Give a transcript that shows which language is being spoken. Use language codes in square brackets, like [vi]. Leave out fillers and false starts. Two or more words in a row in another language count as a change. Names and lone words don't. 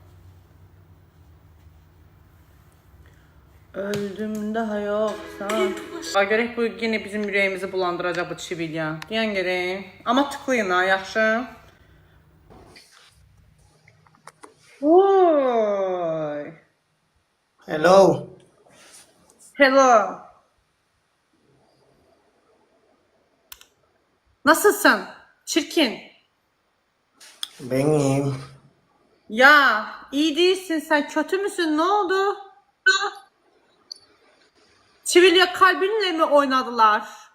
[tr] Öldüm daha yoksan. [az] Görək bu yine bizim ürəyimizi bulandıracaq bu çivilya. Deyən görək. Amma tıklayın ha, yaxşı. Oy. [en] Hello. Hello. [tr] Nasılsın? Çirkin. Ben iyiyim. Ya iyi değilsin sen, kötü müsün, ne oldu? Çivilya kalbinle mi oynadılar?